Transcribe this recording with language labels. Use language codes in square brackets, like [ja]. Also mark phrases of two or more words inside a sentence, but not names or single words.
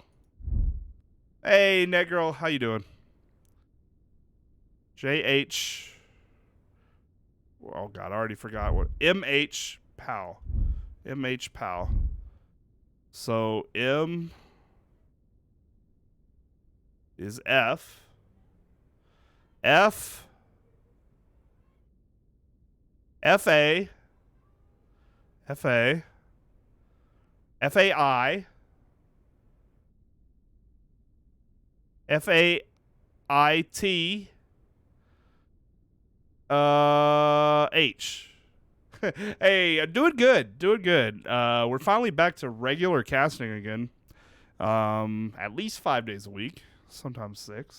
[en] Hey, net girl, how you doing? JH. Oh God, I already forgot what. MH PAL. MH PAL. So M is F. F. FA. FA. FAI. FAIT. H. Hey, doing good. Doing good. We're finally back to regular casting again. At least 5 days a week, sometimes 6.